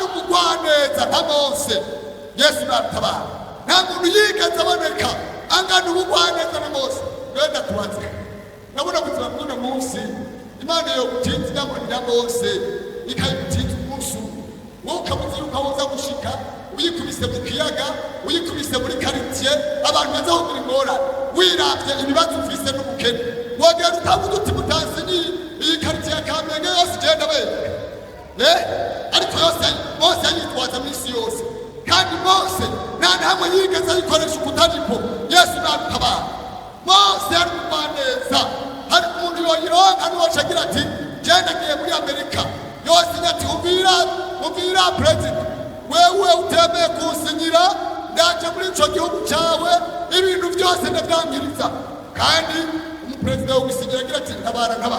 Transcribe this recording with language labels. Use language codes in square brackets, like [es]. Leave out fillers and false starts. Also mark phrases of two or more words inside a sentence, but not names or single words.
[rn] umugwaneza nka Mose Yesu nadutabara nta muntu yigeze aboneka angana ubugwaneza na Mose wenda tubanze nabona kugira ngo munsi Imana yo gutinza inamurira Mose ikayitinza umunsi wowe ukamuzi ukawoza gushika uyikubise mu kiyaga uyikubise muri quartier abantu bazaho muri ngora wiravye ibibazo ufise n'ubukene wogera utavuga uti mutanzi ni iyi quartier ya Kamenge yose genda we ariko yose Mose yitwaza misi yose kandi Mose nta namwe yigeze ayikoresha ukutaripo Yesu nadutabara Mose yari umugwaneza hari umuntu yoyironka niwocagira ati genda ngiye muri Amerika yose nyati umvira president wewe utemeye kunsinyira ndaje muri ico gihugu cyawe ibintu byose ndabyangiriza kandi umuperezida w'igusinyira agira ati ntabara